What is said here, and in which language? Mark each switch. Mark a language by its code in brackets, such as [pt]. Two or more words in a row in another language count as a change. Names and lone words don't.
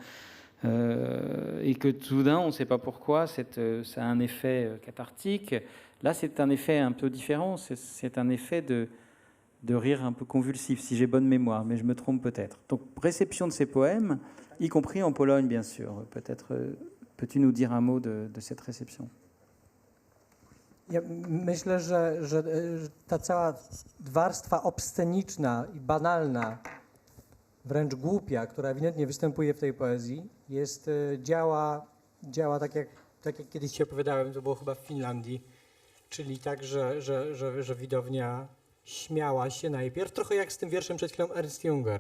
[fr] Et que tout d'un, on ne sait pas pourquoi, ça a un effet cathartique. Là, c'est un effet un peu différent, c'est un effet de rire un peu convulsif, si j'ai bonne mémoire, mais je me trompe peut-être. Donc, réception de ces poèmes, y compris en Pologne, bien sûr. Peut-être, peux-tu nous dire un mot de cette réception? [pl] Ja myślę, że ta cała warstwa obsceniczna i banalna, wręcz głupia, która ewidentnie występuje w tej poezji, działa tak jak kiedyś ci opowiadałem, to było chyba w Finlandii, czyli tak, że widownia śmiała się najpierw, trochę jak z tym wierszem przed chwilą Ernst Junger.